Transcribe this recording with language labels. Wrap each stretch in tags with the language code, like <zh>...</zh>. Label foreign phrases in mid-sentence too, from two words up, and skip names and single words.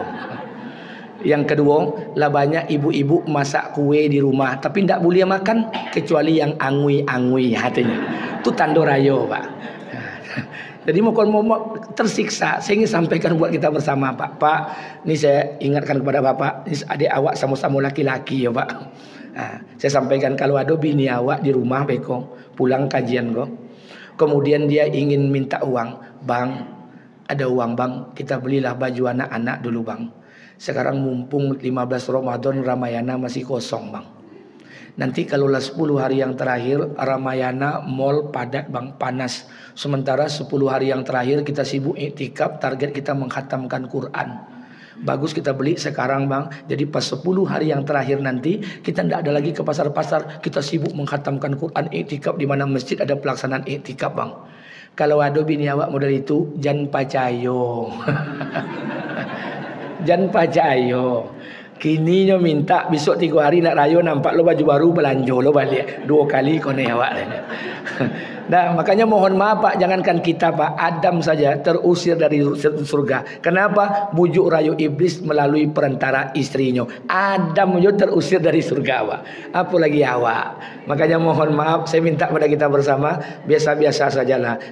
<id>Yang kedua, lah banyak ibu-ibu masak kue di rumah, tapi tidak boleh makan kecuali yang angui-angui hatinya. Itu tanda rayo, Pak. Jadi mau tersiksa, saya ingin sampaikan buat kita bersama, Pak. Pak, ini saya ingatkan kepada Bapak, ini adik awak sama-sama laki-laki ya, Pak. Nah, saya sampaikan kalau ada bini awak di rumah, beko, pulang kajian kok. Kemudian dia ingin minta uang, Bang, ada uang Bang, kita belilah baju anak-anak dulu Bang. Sekarang mumpung 15 Ramadan Ramayana masih kosong Bang. Nanti kalau 10 hari yang terakhir Ramayana mall padat Bang, panas. Sementara 10 hari yang terakhir kita sibuk iktikaf, target kita menghatamkan Quran. Bagus kita beli sekarang Bang. Jadi pas 10 hari yang terakhir nanti kita tidak ada lagi ke pasar-pasar, kita sibuk menghatamkan Quran, iktikaf di mana masjid ada pelaksanaan iktikaf Bang. Kalau ada bini awak model itu,</id> <min>jangan pacayo. Jangan pacayo. Kini nyo minta besok 3 hari nak raya nampak lo baju baru belanja lo balik 2 kali kau ni awak.</min> <id>Nah makanya mohon maaf Pak, jangankan kita Pak, Adam saja terusir dari surga. Kenapa? Bujuk rayu iblis melalui perantara istrinya. Adam juga terusir dari surga Pak. Apalagi awak. Makanya mohon maaf, saya minta pada kita bersama biasa-biasa sajalah.</id>